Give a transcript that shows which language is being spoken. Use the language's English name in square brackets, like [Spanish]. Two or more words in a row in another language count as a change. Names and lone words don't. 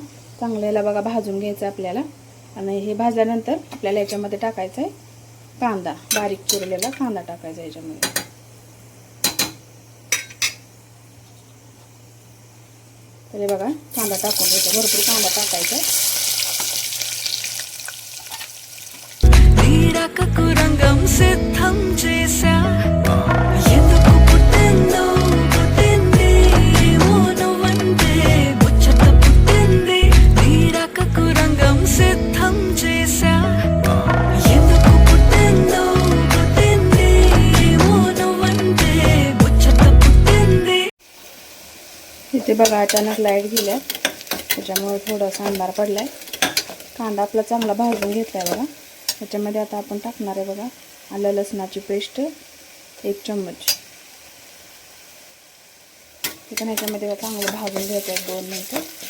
[Marathi] चांगलं याला बघा भाजून घ्यायचं आपल्याला. आणि हे भाजल्यानंतर आपल्याला याच्यामध्ये टाकायचं आहे कांदा, बारीक चिरलेला कांदा टाकायचा याच्यामध्ये. तर हे बघा कांदा टाकून घ्यायचा, भरपूर कांदा टाकायचा. [Telugu] కురంగం సిద్ధం చేశా ఎందుకు పుట్టిందో పుట్టింది మోనవంతే ముచ్చట పుట్టింది నీడక కురంగం సిద్ధం చేశా ఎందుకు పుట్టిందో పుట్టింది మోనవంతే ముచ్చట పుట్టింది. [Marathi] इथे बघा अचानक लाईट गेल्या, त्याच्यामुळे थोडासा अंधार पडलाय. कांदा आपला चांगला भाजून घेतलाय बघा. त्याच्यामध्ये आता आपण टाकणार आहे बघा आलं लसणाची पेस्ट 1 चम्मच. ते पण याच्यामध्ये चांगलं भाजून घ्यायचं आहे 2 मिनिटं.